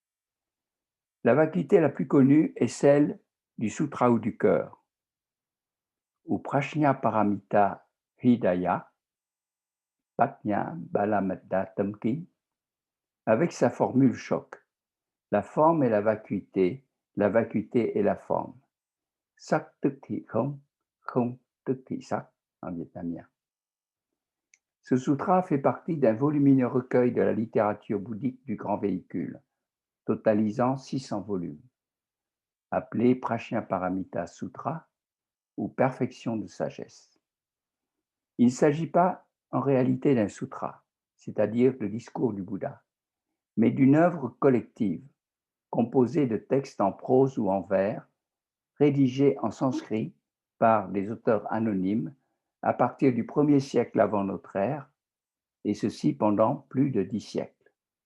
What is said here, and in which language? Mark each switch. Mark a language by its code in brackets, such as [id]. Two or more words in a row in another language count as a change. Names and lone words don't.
[fr] La vacuité la plus connue est celle du Sutra ou du cœur, ou Prajnaparamita Hridaya, Patnya Balamaddatamki, avec sa formule choc. La forme est la vacuité est la forme. [vi] Sắc tức thì không, không tức thì sắc [fr] en vietnamien. Ce sutra fait partie d'un volumineux recueil de la littérature bouddhique du grand véhicule, totalisant 600 volumes, appelé Prajnaparamita Sutra ou Perfection de sagesse. Il ne s'agit pas en réalité d'un sutra, c'est-à-dire le discours du Bouddha, mais d'une œuvre collective, composée de textes en prose ou en vers, rédigés en sanskrit par des auteurs anonymes à partir du 1er siècle avant notre ère, et ceci pendant plus de 10 siècles.